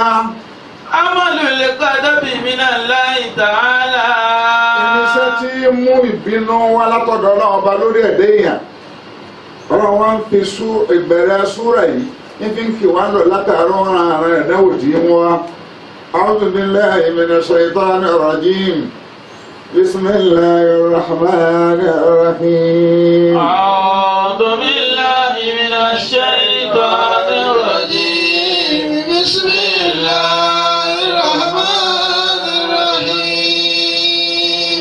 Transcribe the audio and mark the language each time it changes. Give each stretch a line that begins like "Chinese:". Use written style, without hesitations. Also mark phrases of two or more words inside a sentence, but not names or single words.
Arabic: عمل الغضب من الله تعالى.
Yoruba: irinṣẹ́ tí mú ìbínú wá látọ̀dọ̀ ọlọ́run ọba lórí ẹ̀dẹ́ èèyàn ọlọ́run wá ń fi ìbẹ̀rẹ̀ súrà yìí níbi ń kí wá lọ látàárọ̀ ara ẹ̀dáwò tí ń wá.
Arabic: أعوذ بالله من الشيطان الرجيم بسم الله الرحمن الرحيم أعوذ بالله من الشيطان الرجيم بسم الله الرحمن الرحيم